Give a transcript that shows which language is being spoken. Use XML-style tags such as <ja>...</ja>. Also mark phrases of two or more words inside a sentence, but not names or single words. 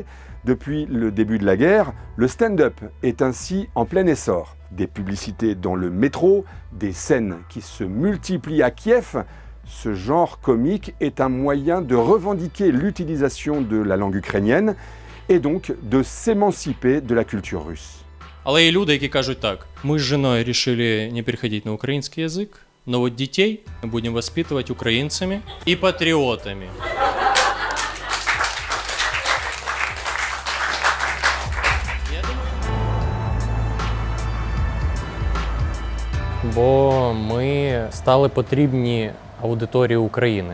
<fr>Depuis le début de la guerre, le stand-up est ainsi en plein essor. Des publicités dans le métro, des scènes qui se multiplient à Kiev. Ce genre comique est un moyen de revendiquer l'utilisation de la langue ukrainienne et donc de s'émanciper de la culture russe.</fr> <uk>Але є люди, які кажуть так: ми з жіною вирішили не переходити на український язик,</uk> <ru>но вот</ru> <uk>дітей ми будемо воспитувати українцями і патріотами. Бо ми стали потрібні аудиторії України.</uk>